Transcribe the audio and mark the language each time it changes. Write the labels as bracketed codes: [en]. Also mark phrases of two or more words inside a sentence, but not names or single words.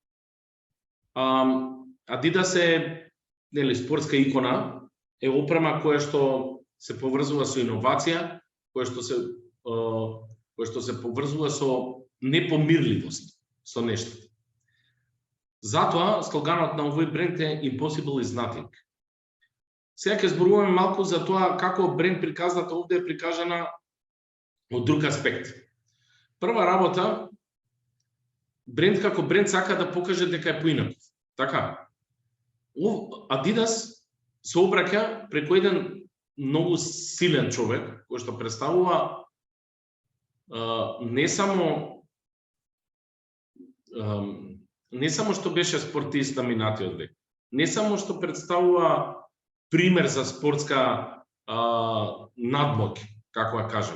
[mk] Adidas е спортска икона, е опрема која што се поврзува со иновација, која што се поврзува со непомирливост со нешто. Затоа слоганот на овој бренд е [en] Impossible is nothing. [mk] Сега ќе зборуваме малку за тоа како бренд приказната овде е прикажана од друг аспект. Прва работа, бренд како бренд сака да покаже дека е поинаков. Така. Adidas се обраќа преку еден многу силен човек, кој што представува не само што беше спортист на минатиот век, не само што представува пример за спортска надмоќ, како ја кажем.